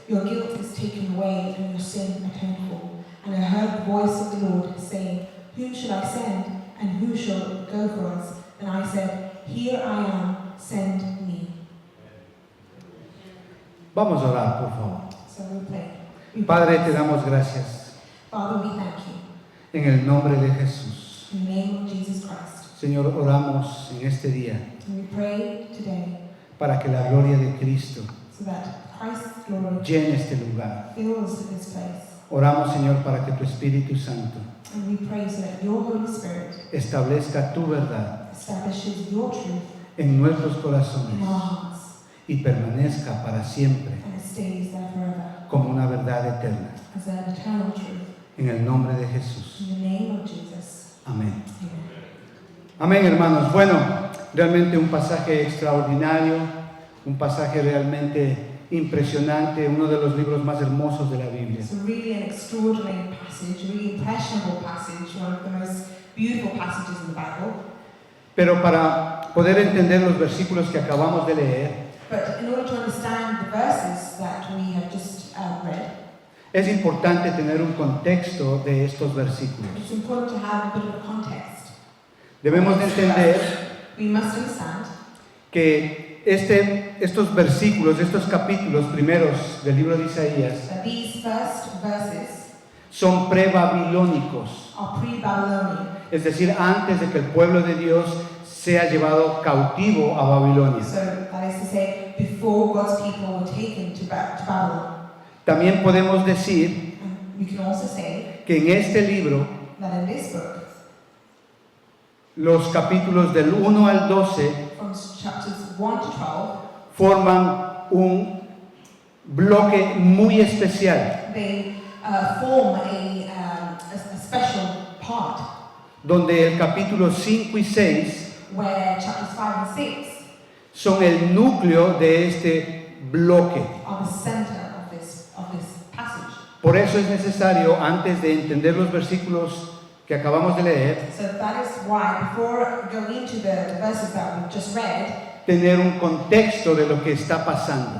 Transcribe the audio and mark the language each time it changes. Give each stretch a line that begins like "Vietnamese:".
English: Your guilt is taken away, and your sin atoned for. And I heard the voice of the Lord saying, Whom shall I send, and who shall go for us? And I said, Here I am, send me.
Spanish: Vamos a orar, por favor.
English: So we pray.
Spanish: Padre, te damos gracias
English: Father, we thank you.
Spanish: en el nombre de Jesús.
English: In the name of Jesus Christ.
Spanish: Señor, oramos en este día
English: And we pray today
Spanish: para que la gloria de Cristo
English: so that Christ's glory
Spanish: llene este lugar.
English: fills this place.
Spanish: Oramos, Señor, para que tu Espíritu Santo
English: And we pray so that your Holy Spirit
Spanish: establezca tu verdad
English: establishes your truth
Spanish: en nuestros
English: in
Spanish: corazones
English: our hearts
Spanish: y permanezca para siempre
English: and it stays there forever
Spanish: como una verdad eterna.
English: as an eternal truth.
Spanish: En el nombre de Jesús.
English: In the name of Jesus.
Spanish: Amén.
English: Amen.
Spanish: Amén, hermanos. Bueno, realmente un pasaje extraordinario, un pasaje realmente impresionante, uno de los libros más hermosos de la Biblia.
English: It's really an extraordinary passage, really impressionable passage, one of the most beautiful passages in the Bible.
Spanish: Pero para poder entender los versículos que acabamos de leer,
English: But in order to understand the verses that we have just read,
Spanish: es importante tener un contexto de estos versículos.
English: it's important to have a bit of a context.
Spanish: Debemos de entender
English: We must understand
Spanish: que estos versículos, estos capítulos primeros del libro de Isaías
English: that these first verses
Spanish: son pre-babilónicos,
English: are pre-Babylonian.
Spanish: es decir, antes de que el pueblo de Dios sea llevado cautivo a Babilonia.
English: So that is to say, before God's people were taken to Babylon.
Spanish: También podemos decir
English: And we can also say
Spanish: que en este libro
English: that in this book,
Spanish: los capítulos del 1 al 12
English: from chapters 1 to 12,
Spanish: forman un bloque muy especial
English: they form a special part
Spanish: donde el capítulo 5 y 6
English: where chapters 5 and 6
Spanish: son el núcleo de este bloque.
English: are the center of this passage.
Spanish: Por eso es necesario, antes de entender los versículos que acabamos de leer,
English: So that is why, before going into the verses that we just read,
Spanish: tener un contexto de lo que está pasando.